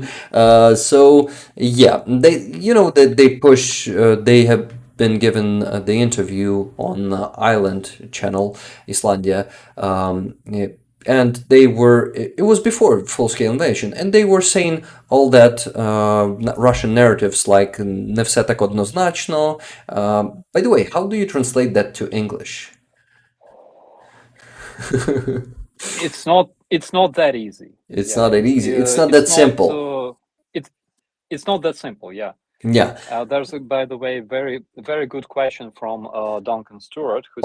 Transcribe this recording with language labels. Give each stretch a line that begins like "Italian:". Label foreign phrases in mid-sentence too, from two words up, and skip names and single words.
English: So yeah, they push. They have been given the interview on Island channel, Islandia, and it was before full-scale invasion, and they were saying all that Russian narratives like
Russian: "Не все так однозначно."
English: By the way, how do you translate that to English? It's not that easy. It's not that easy. It's not that simple. It's not that simple. Yeah. Yeah. There's, by the way, very good question from Duncan Stewart, who